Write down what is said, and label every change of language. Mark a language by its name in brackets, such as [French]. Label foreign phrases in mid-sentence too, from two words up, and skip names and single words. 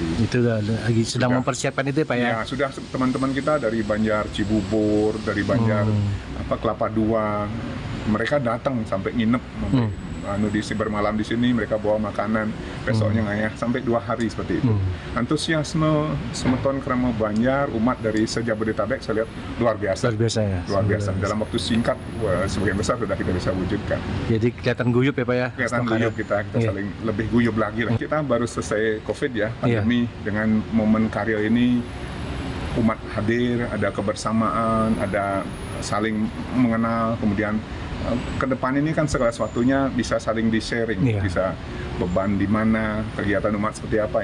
[Indonesian] Itu lagi sedang mempersiapkan itu Pak ya? Ya, sudah teman-teman kita dari Banjar Cibubur, dari Banjar Kelapa Dua, mereka datang sampai nginep bermalam di sini, mereka bawa makanan, besoknya ngayah sampai 2 hari seperti itu. Antusiasme [Balinese] semeton kerama [Indonesian] Banjar, umat dari sejabodetabek saya lihat luar biasa. Luar biasa. Dalam waktu singkat, sebagian besar sudah kita bisa wujudkan. Jadi kelihatan guyup ya Pak ya? Kelihatan guyup kita saling lebih guyup lagi lah. Kita baru selesai COVID ya, pandemi, dengan momen karya ini umat hadir, ada kebersamaan, ada saling mengenal, kemudian ke depan ini kan segala sesuatunya bisa saling di-sharing, bisa beban di mana, kegiatan umat seperti apa.